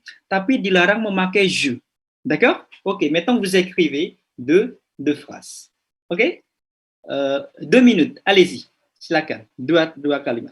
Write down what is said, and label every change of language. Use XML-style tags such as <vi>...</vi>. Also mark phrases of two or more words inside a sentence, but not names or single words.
<id>Tapi dilarang memakai je. D'accord?</id> <fr>Ok, maintenant vous écrivez deux phrases. Ok? 2 minutes, allez-y.</fr> <id>Silakan, dua kalimat.</id>